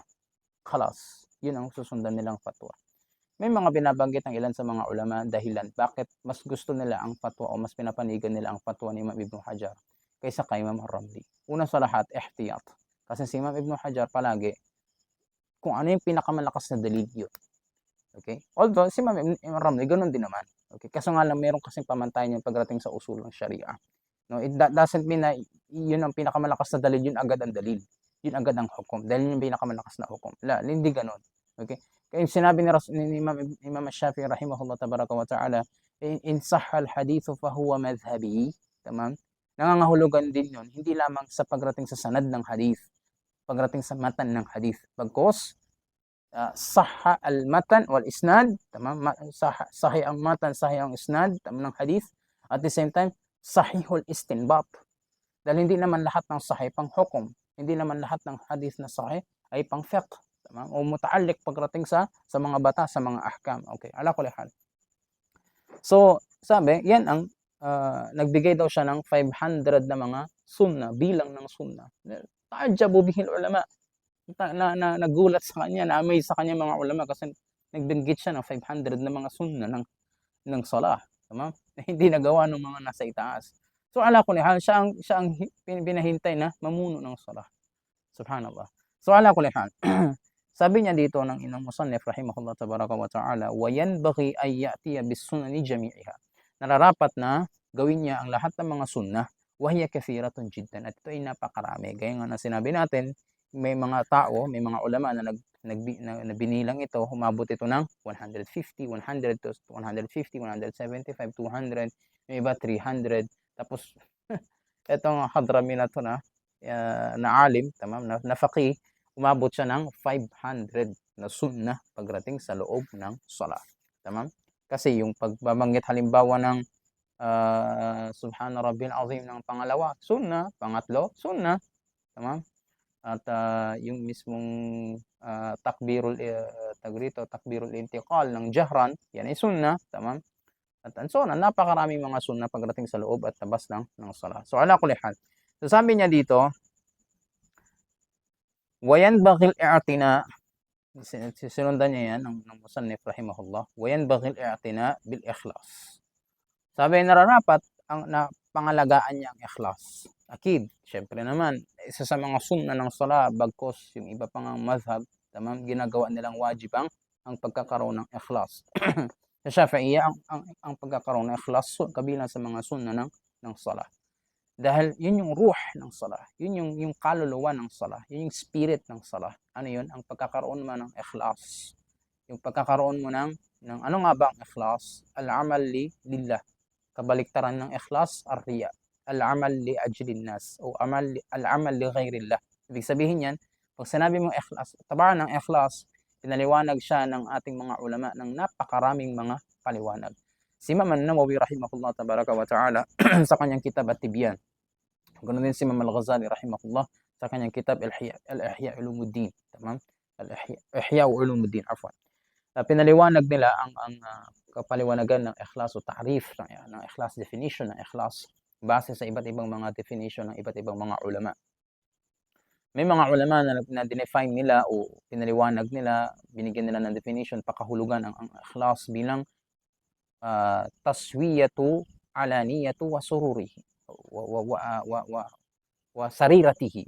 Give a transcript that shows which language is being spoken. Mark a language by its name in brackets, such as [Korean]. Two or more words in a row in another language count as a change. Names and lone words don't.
[Filipino] Khalas, yun ang susundan nilang fatwa. May mga binabanggit ng ilan sa mga ulama dahilan bakit mas gusto nila ang fatwa o mas pinapanigan nila ang fatwa ni Imam Ibn Hajar kaysa kay Imam Ar-Ramli. Una sa lahat, ihtiyat. Kasi si Imam Ibn Hajar palagi, kung ano yung pinakamalakas na dalil yun. Okay? Although, si Imam Ar-Ramli, ganun din naman. Okay? Kaso nga lang, meron kasing pamantayan yung pagdating sa usul ng Sharia. [English] No, it doesn't mean [Filipino] na yun ang pinakamalakas na dalil, yun agad ang dalil. Yun agad ang hukom. Dahil yung pinakamalakas na hukom. Hindi ganun. Okay? Kaya sinabi ni Imam Shafi'i [Arabic] رحمه الله تبارك وتعالى, إن صح الحديث فهو مذهبي. [Filipino] Tamam? Nangangahulugan din yun, hindi lamang sa pagdating sa sanad ng hadith, pagdating sa matan ng hadith. Bagkos, [Arabic] صح المتن والإسناد, [Filipino] tamam? Sahih ang matan, sahih ang isnad, tamam, ng hadith. [English] At the same time, [Arabic] صحيح الاستنباط. [Filipino] Dahil hindi naman lahat ng sahih pang hukom. Hindi naman lahat ng hadith na sahih ay pang fiqh. O mutaallik pagdating sa mga bata, sa mga ahkam. Okay, [Arabic] على كل حال. [Filipino] So, sabi, yan ang nagbigay daw siya ng 500 na mga sunna, bilang ng sunna. [Arabic] تعجب به العلماء. [Filipino] Nagulat sa kanya, na-amaze sa kanya mga ulama kasi nagbinggit siya ng 500 na mga sunna ng salah. Tama? Na hindi nagawa ng mga nasa itaas. So, [Arabic] على كل حال, [Filipino] siya ang pinahintay na mamuno ng salah. [Arabic] Subhanallah. So, على كل حال. [Filipino] Sabi niya dito ng inang musannif [Arabic] رحمه الله تبارك وتعالى, وينبغي أن يأتي بالسنن جميعها. [Filipino] Nararapat na gawin niya ang lahat ng mga sunnah, [Arabic] وهي كثيرة جدا. [Filipino] At ito ay napakarami. Gaya nga na sinabi natin, may mga tao, may mga ulama na binilang ito, humabot ito ng 150, 100 to 150, 175, 200, may iba 300. Tapos etong Hadrami na to na alim, tamam, na faqih, umabot siya ng 500 na sunnah pagdating sa loob ng salah. Tamam? Kasi yung pagbabanggit halimbawa ng [Arabic] سبحان ربي العظيم [Filipino] ng pangalawa, sunnah. Pangatlo, sunnah. Tamam? At yung mismong [Arabic] تكبير الانتقال [Filipino] ng jahran, yan ay sunnah. Tamam? At [English] so on, [Filipino] napakaraming mga sunnah pagdating sa loob at labas ng salah. [Arabic] So على كل حال. [Filipino] So sabi niya dito, [Arabic] وَيَنْبَغِي الْإِعْتِنَاءُ, [Filipino] sinundan niya yan ng musannif rahimahullah, وَيَنْبَغِي الْإِعْتِنَاءُ بِالْإِخْلَاصِ. Sabi, nararapat na pangalagaan niya ang ikhlas. Akid, syempre naman, isa sa mga sunna ng salah, bagkos yung iba pang madhab, tamam, ginagawa nilang wajib ang pagkakaroon ng ikhlas. Sa Shafi'iyya, ang pagkakaroon ng ikhlas, kabilang sa mga sunna ng salah. Dahil yun yung ruh ng salah, yun yung kaluluwa ng salah, yun yung spirit ng salah. Ano yun? Ang pagkakaroon mo ng ikhlas. Yung pagkakaroon mo ng ano nga ba ang ikhlas? [Arabic] العمل لله. [Filipino] Kabaliktaran ng ikhlas, ar-riya. [Arabic] العمل لأجل الناس, o العمل لغير الله. [Filipino] Ibig sabihin yan, pag sinabi mong ikhlas, tabaan ng ikhlas, pinaliwanag siya ng ating mga ulama ng napakaraming mga paliwanag. Si Imam An-Nawawi [Arabic] رحمه الله تبارك وتعالى [Filipino] sa kanyang kitab At-Tibyan. Ganoon din si Imam Al-Ghazali rahimahullah sa kanyang kitab Al-Ihya Ulumuddin. Tamam? Al-Ihya Ulumuddin, afwan. Pinaliwanag nila ang kapaliwanagan ng ikhlas o ta'rif ng ikhlas, definition ng ikhlas base sa iba't ibang mga definition ng iba't ibang mga ulama. May mga ulama na dinefine nila o pinaliwanag nila, binigyan nila ng definition, pakahulugan ang ikhlas bilang [Arabic] تسوية العلانية وسروره وسريرته.